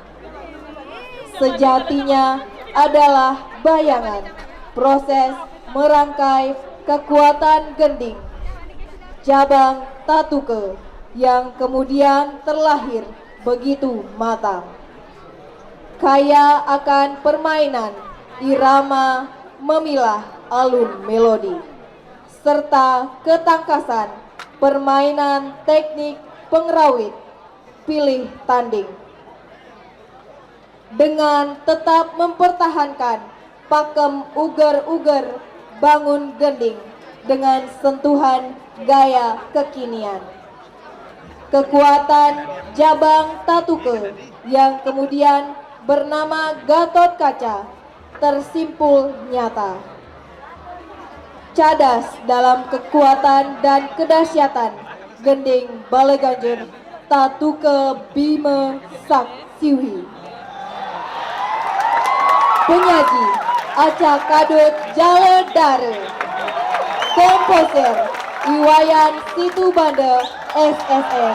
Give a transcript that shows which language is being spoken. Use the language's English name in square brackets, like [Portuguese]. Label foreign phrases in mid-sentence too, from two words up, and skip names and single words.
[Indonesian] Sejatinya adalah bayangan proses merangkai kekuatan gending Jabang Tatuke yang kemudian terlahir begitu matang, kaya akan permainan irama memilah alun melodi serta ketangkasan permainan teknik pengrawit pilih tanding dengan tetap mempertahankan pakem uger-uger bangun gending dengan sentuhan gaya kekinian. Kekuatan Jabang Tatuke yang kemudian bernama Gatot Kaca tersimpul nyata. Cadas dalam kekuatan dan kedahsyatan gending Baleganjur Tatuke Bima Sak Siwi. Penyaji Aca Kadut Jale Dare. Komposer Iwayan Situbanda SSN.